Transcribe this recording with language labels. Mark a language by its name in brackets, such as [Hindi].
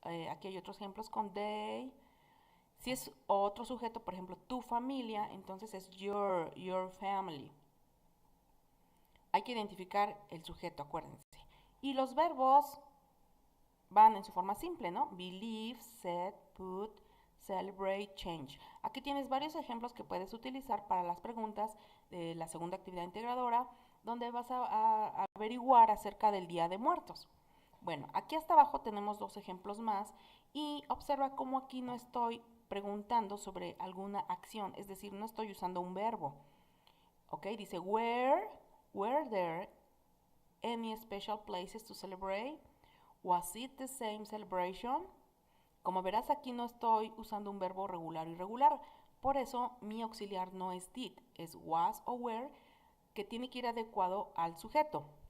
[Spanish] Aquí hay otros ejemplos con they. Si es otro sujeto, por ejemplo, tu familia, entonces es [English] your family. [Spanish] Hay que identificar el sujeto, acuérdense. Y los verbos van en su forma simple, ¿no? [English] Believe, said, put, celebrate, change. [Spanish] Aquí tienes varios ejemplos que puedes utilizar para las preguntas de la segunda actividad integradora, donde vas a averiguar acerca del Día de Muertos. Bueno, aquí hasta abajo tenemos dos ejemplos más y observa cómo aquí no estoy preguntando sobre alguna acción, es decir, no estoy usando un verbo. Ok, dice, [English] were there any special places to celebrate? Was it the same celebration? [Spanish] Como verás, aquí no estoy usando un verbo regular o irregular, por eso mi auxiliar no es did, es was o were, que tiene que ir adecuado al sujeto.